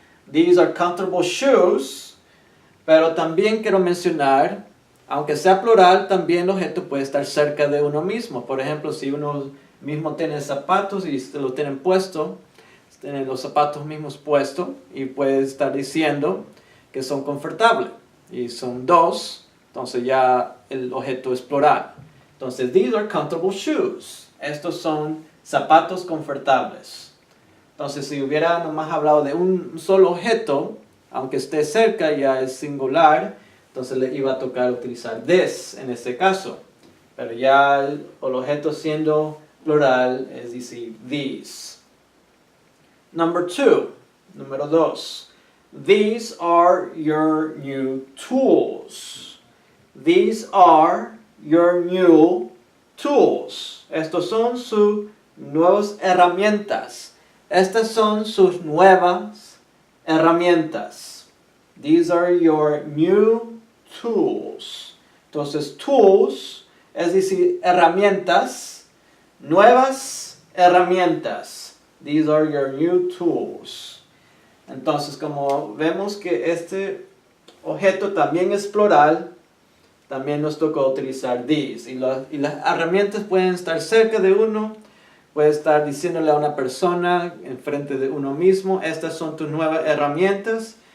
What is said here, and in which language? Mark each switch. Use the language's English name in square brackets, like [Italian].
[English] These are comfortable shoes, [Spanish] pero también quiero mencionar, aunque sea plural, también el objeto puede estar cerca de uno mismo. Por ejemplo, si uno mismo tiene zapatos y se lo tienen puesto, tienen los zapatos mismos puestos y puede estar diciendo que son confortables. Y son dos, entonces ya el objeto es plural. [English] Entonces, these are comfortable shoes. [Spanish] Estos son zapatos confortables. Entonces, si hubiera nomás hablado de un solo objeto, aunque esté cerca ya es singular, entonces le iba a tocar utilizar this en este caso. Pero ya el objeto siendo plural es decir, these. Número 2. [English] These are your new tools. These are your new tools. [Spanish] Estos son sus nuevas herramientas. Estas son sus nuevas herramientas. [English] These are your new tools. [Spanish] Entonces, tools es decir, herramientas, nuevas herramientas. [English] These are your new tools. [Spanish] Entonces, como vemos que este objeto también es plural, también nos tocó utilizar these. Y las herramientas pueden estar cerca de uno. Puede estar diciéndole a una persona enfrente de uno mismo, estas son tus nuevas herramientas.